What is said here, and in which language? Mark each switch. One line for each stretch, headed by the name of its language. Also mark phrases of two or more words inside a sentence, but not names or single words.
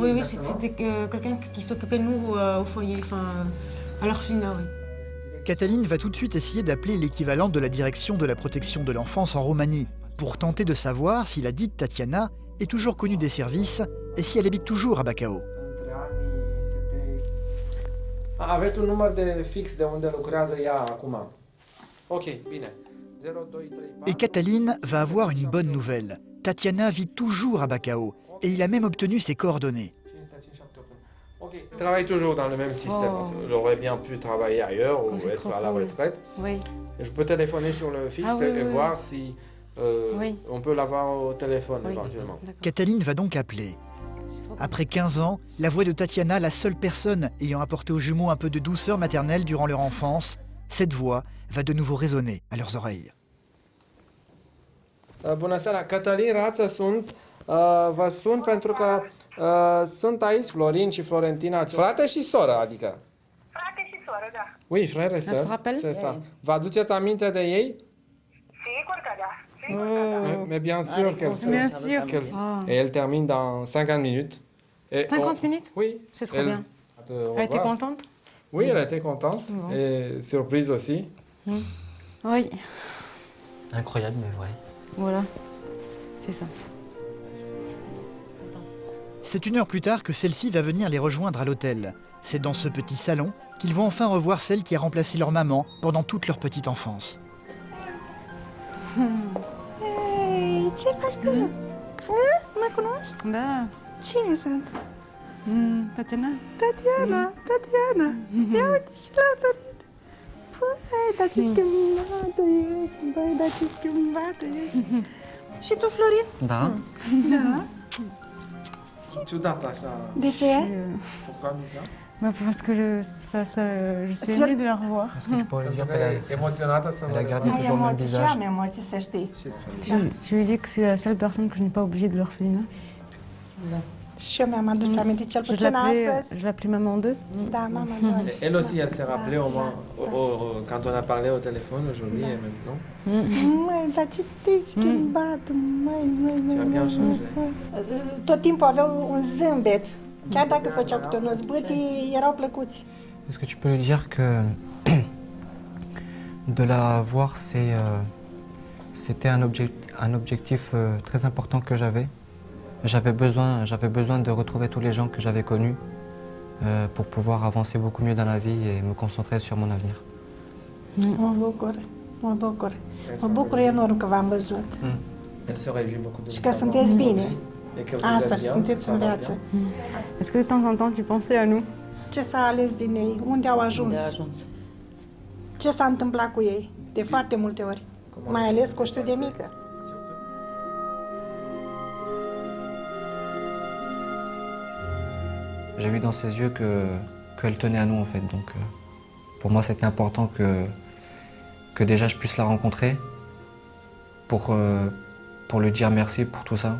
French: oui, exactement? c'était quelqu'un qui s'occupait de nous au foyer, enfin à l'orphelinat, oui. Cataline va tout de suite essayer d'appeler l'équivalent de la direction de la protection de l'enfance en Roumanie pour tenter de savoir si la dite Tatiana est toujours connue des services et si elle habite toujours à Bacău.
Romanian: Aveți un număr de fix de unde lucrează ea acum. Ok, bine. 0, 2, 3, 4.
French: Et Cataline va avoir une bonne nouvelle. Tatiana vit toujours à Bacău et il a même obtenu ses coordonnées. Elle travaille toujours dans le même système. Oh. Elle aurait bien pu travailler ailleurs ou c'est être trop à la cool. retraite. Oui. Et je peux téléphoner sur le fixe Ah oui, et oui, voir si Oui. on peut l'avoir au téléphone Oui. éventuellement. D'accord. Cataline va donc appeler. Après 15 ans, la voix de Tatiana, la seule personne ayant apporté aux jumeaux un peu de douceur maternelle durant leur enfance, cette voix va de nouveau résonner à leurs oreilles.
Romanian: Bună seara, Cătălin Rață sunt. Vă sun pentru că sunt aici Florin și Florentina. Frate și soră, adică. Frate și soră, da.
French: Oui, frère et se sœur. rappelle? C'est ça.
Romanian: Vă aduceți aminte de ei? Sigur că da. Sigur că da.
French: Mais bien sûr qu'elle se... Bien sûr. Ah. Et elle termine dans 50 minutes. Et 50 minutes? Oui. C'est trop Elle bien. te Elle était revoit. contente? Oui, elle était contente. Bon. Et surprise aussi. Oui, Incroyable, mais vrai. voilà. C'est ça. C'est une heure plus tard que celle-ci va venir les rejoindre à l'hôtel. C'est dans ce petit salon qu'ils vont enfin revoir celle qui a remplacé leur maman pendant toute leur petite enfance.
Romanian: Hei, ce faci tu? Mă cunoști? Da. Cine sunt? Tatiana? Tatiana, Tatiana. Ia uite și la Florin. Păi, dar ce schimbată e. Băi, dar ce schimbată e. Și tu, Florin? Da. Da. Ciudat așa. De ce?
French: Pourquoi bizarre? Bah parce que je suis émue de la revoir. Est-ce que tu pourrais lui dire qu'elle a,
Romanian: Emoționată să
French: elle a
Romanian: vă
French: gardé
Romanian: Ai
French: toujours le même
Romanian: emoții și
French: visage?
Romanian: am emoții, să știi.
French: Tu lui dis que c'est la seule personne que je n'ai pas oubliée de l'orphelinat.
Romanian: Și eu mi-am adus aminte cel
French: Je
Romanian: puțin astăzi.
French: l'appelais maman 2.
Romanian: Da, mama doare.
French: Elle aussi, elle s'est rappelée au moins, quand on a parlé au téléphone aujourd'hui et maintenant.
Romanian: Măi, dar ce te-ai schimbat, măi.
French: Tu as bien changé.
Romanian: Tot timpul aveau un zâmbet. Chiar dacă făceau câte un zbâtii, erau plăcuți.
French: Est-ce que tu peux lui dire que de la voir, c'était un objectif très important que j'avais. J'avais besoin de retrouver tous les gens que j'avais connus pour pouvoir avancer beaucoup mieux dans la vie et me concentrer sur mon avenir.
Romanian: Mă bucur, mă bucur. Mă bucur enorm că v-am văzut.
French: Elle se réjouit beaucoup de
Romanian: Și
French: vous
Romanian: că
French: avoir
Romanian: sunteți bine.
French: et que vous
Romanian: Asta
French: êtes
Romanian: și
French: bien,
Romanian: sunteți
French: ça
Romanian: în
French: va
Romanian: viață.
French: bien. Est-ce que de temps en temps tu pensais à nous?
Romanian: Ce s-a ales din ei? Unde au ajuns? Ce s-a întâmplat cu ei? De foarte multe ori. Mai ales că o știu de mică.
French: J'ai vu dans ses yeux qu'elle tenait à nous en fait. Donc pour moi c'était important que déjà je puisse la rencontrer pour lui dire merci pour tout ça.